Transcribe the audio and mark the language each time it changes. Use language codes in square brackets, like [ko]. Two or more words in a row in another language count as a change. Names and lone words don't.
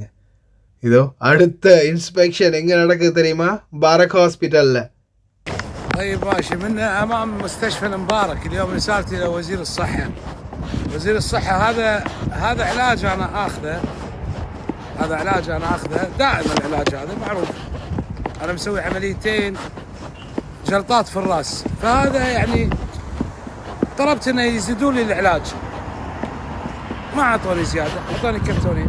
[ta] இதோ அடுத்த இன்ஸ்பெக்ஷன் எங்கே நடக்குது தெரியுமா? பாரக் ஹாஸ்பிட்டலில். [ar] طيب ماشي من امام مستشفى المبارك. اليوم رسالتي الى وزير الصحه. وزير الصحه هذا علاج انا اخذه، هذا علاج انا اخذه دائما، العلاج هذا معروف. انا مسوي عمليتين جلطات في الراس، فهذا يعني طلبت انه يزيدوا لي العلاج، ما اعطوني زياده، اعطوني كرتونين.